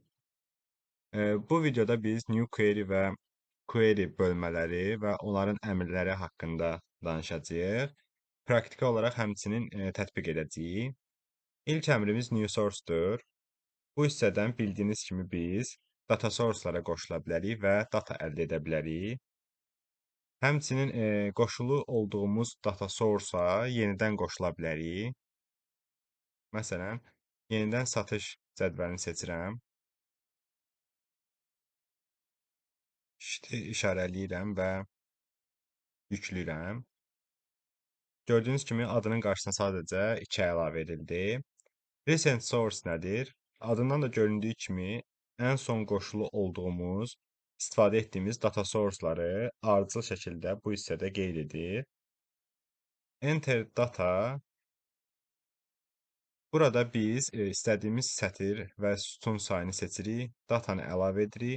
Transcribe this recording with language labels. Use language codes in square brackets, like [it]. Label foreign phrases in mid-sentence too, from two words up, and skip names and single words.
[az] Bu videoda biz [en] New Query [az] və Query bölmələri və onların əmrləri haqqında danışacağıq. Praktiki olaraq həmçinin tətbiq edəcəyik. İlk əmrimiz [en] new source-dur. [az] Bu hissədən bildiyiniz kimi biz [en] data source-lara [az] qoşula bilərik və data əldə edə bilərik. Həmçinin qoşulu olduğumuz [en] data source-a [az] yenidən qoşula bilərik. Məsələn, yenidən satış cədvəlini seçirəm. İşarələyirəm və yükləyirəm. Gördüyünüz kimi adının qarşısına sadəcə 2 əlavə edildi. [en] Recent source [az] nədir? Adından da göründüyü kimi ən son qoşulu olduğumuz, istifadə etdiyimiz [en] data source-ları [az] ardıcıl şəkildə bu hissədə qeyd edir. [en] Enter data. [az] Burada biz istədiyimiz sətir və sütun sayını seçirik, datanı əlavə edirik.